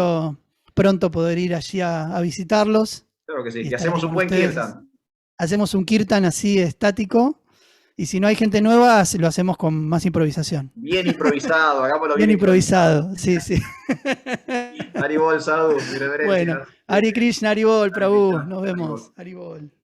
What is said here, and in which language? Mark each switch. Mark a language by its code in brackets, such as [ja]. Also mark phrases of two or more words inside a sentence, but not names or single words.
[es] espero pronto poder ir allí a visitarlos Claro que sí. y Y estar hacemos ahí un con buen ustedes. kirtan. Hacemos un kirtan así estático, y si no hay gente nueva, lo hacemos con más improvisación. Bien improvisado, hagámoslo Bien bien improvisado. improvisado, sí, sí. Haribol, Sadhu, mi Bueno, reverencias. [sa] हरे कृष्ण, हरिबोल, [es] Hare Prabhu, Krishna, nos Haribol. vemos. Haribol.